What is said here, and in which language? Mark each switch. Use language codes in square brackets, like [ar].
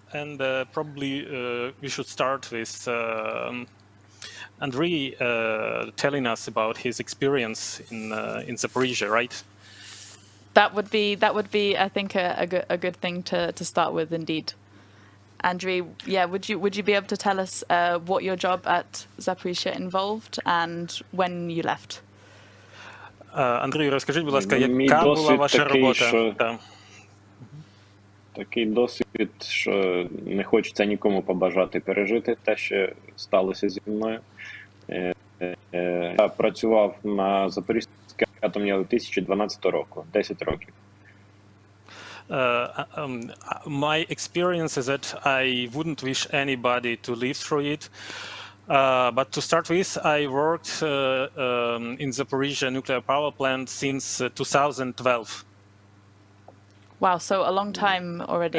[en] And probably we should start with Andriy telling us about his experience in Zaporizhzhia, right? That would be, I think, a good thing to start with, indeed. Andriy, yeah, would you be able to tell us what your job at Zaporizhzhia involved and when you left? [uk] Андрій, розкажіть, будь ласка, яка була ваша робота? Такий досвід, що не хочеться нікому побажати пережити те, що сталося зі мною. Я працював на Запорізькій атомній 2012 року, 10 років. [en] My experience is that I wouldn't wish anybody to live through it. But to start with, I worked in Zaporizhzhia nuclear power plant since 2012. Wow, so a long time already.